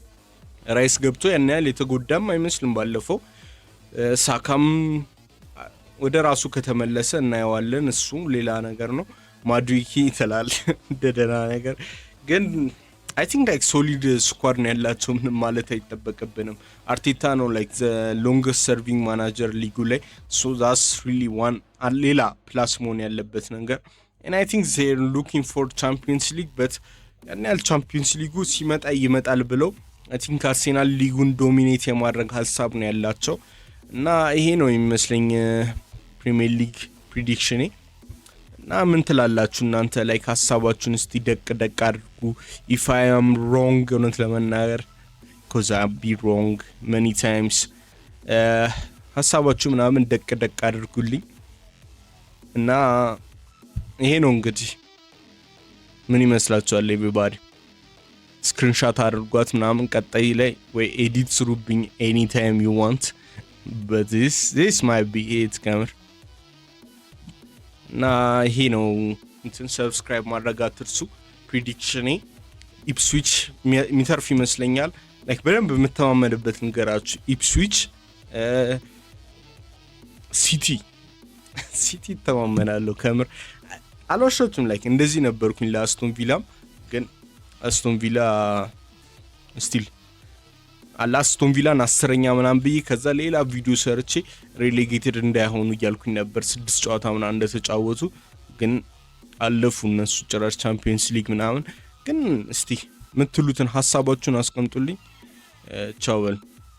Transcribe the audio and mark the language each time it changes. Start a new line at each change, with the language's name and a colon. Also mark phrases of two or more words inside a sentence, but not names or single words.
Amharic: ራይስ ገብቶ ያን ያህል የተጎዳም አይመስልም ባለፈው ሳካም ወደ ራሱ ከተመለሰ እናየዋለን። እሱ ሌላ ነገር ነው። ማዱዊኬ ይተላል እንደደና ነገር ግን
English: I think like solid squad
Amharic: ነው ያላቸው። ምንም ማለት አይጠበቅብንም። አርቴታ ነው ላይክ
English: the longest serving manager
Amharic: ሊጉ ላይ
English: so that's really one
Amharic: ሌላ ፕላስ መሆን ያለበት ነገር
English: and I think they're looking for Champions League but
Amharic: ያን ያህል ቻምፒየንስ ሊጉ ሲመጣ ይመጣል ብለው
English: I think
Amharic: አርሴናል ሊጉን ዶሚኔት የማድረግ ሀሳብ ነው ያላቸው እና ይሄ ነው የሚመስለኝ ፕሪሚየር ሊግ ፕሪዲክሽኔ። እና ምን ትላላችሁ እናንተ? ላይ ሀሳባችሁን እስቲ ደቅ አድርጉ።
English: if I am wrong
Amharic: እውነት ለመናገር
English: because I be wrong many times
Amharic: ሀሳባችሁ ምናምን ደቅ አድርጉልኝ እና ይሄ ነው እንግዲህ ምን ይመስላችኋል?
English: everybody screenshot
Amharic: አድርጓት ምናምን ቀጣይ ላይ ወይ ኤዲት ስሩብኝ
English: anytime you want but this might be it
Amharic: ከምር እና ይሄ ነው እንትን ሰብስክራይብ ማድረግ አትርሱ። ፕሪዲክሽኔ ኢፕስዊች ሚተርፍ ይመስለኛል። ላይክ በደንብ የምተማመንበት ነገራችሁ ኢፕስዊች ሲቲ ተማመናለሁ ከምር አልዋሻችሁም። ላይክ እንደዚህ ነበርኩኝ ለአስቶን ቪላም ግን አስቶን ቪላ ስቲል አላስቶን ቪላን 10ኛ ምናምን ብዬ ከዛ ሌላ ቪዲዮ ሰርቼ ሬሌጌትድ እንዳይሆኑ እያልኩኝ ነበር። 6 ጨዋታ ምናምን እንደተጫወቱ ግን አለፉ እነሱ ጭራሽ ቻምፒየንስ ሊግ ምናምን። ግን እስቲ ምትሉትን ሐሳባችሁን አስቀምጡልኝ። ቻው በል